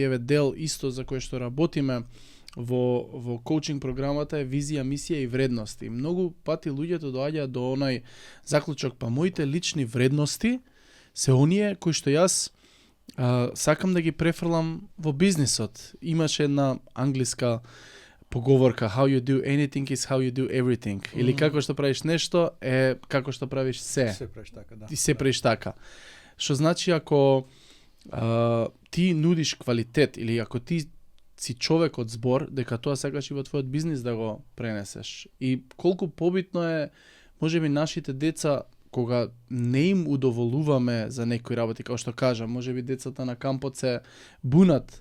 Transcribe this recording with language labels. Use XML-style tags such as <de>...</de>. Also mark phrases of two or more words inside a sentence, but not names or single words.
<mk>Еве дел исто за кој што работиме во коучинг програмата е визија, мисија и вредности. Многу пати луѓето доаѓаат до онај заклучок, па моите лични вредности се оние кои што јас сакам да ги префрлам во бизнисот. Имаше една англиска поговорка,</mk> <en>how you do anything is how you do everything.</en> <mk>Или како што правиш нешто е како што правиш се. Се правиш така, да. И се правиш така. Што значи ако ти нудиш квалитет или ако ти си човек од збор, дека тоа сакаш и во твојот бизнис да го пренесеш. И колку побитно е, можеби нашите деца, кога не им удоволуваме за некои работи, како што кажам, можеби децата на кампот се бунат.</mk>